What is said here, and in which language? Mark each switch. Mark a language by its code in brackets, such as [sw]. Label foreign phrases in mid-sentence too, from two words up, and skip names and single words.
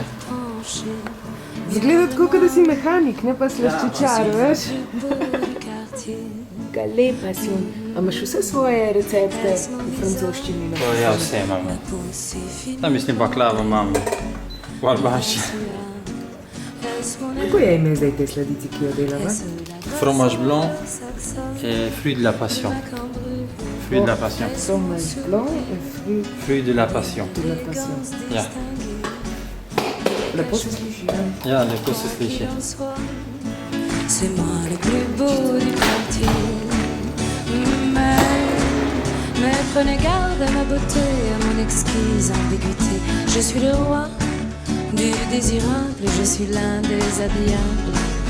[sl] Zgleda tako, kot da si mehanik, ne pa slaščičar, veš? Lepa si. A imaš vse svoje recepte v francoščini? Ja, vse imamo. Tam mislim baklavo imam v albanščini. Kako je ime zdaj te sladici, ki jo delava? [fr] Fromage blanc et fruit de la passion. Fruit de la passion. Fromage blanc et Fruit de la passion. de la passion. [sl] Ja, Lepo se sliši, ja. ja, lepo se sliši. [fr] C'est moi le plus beau du quartier. Mais prenez garde à ma beauté, à mon exquise ambiguïté. Je suis le roi du désirable, je suis l'un des habillables.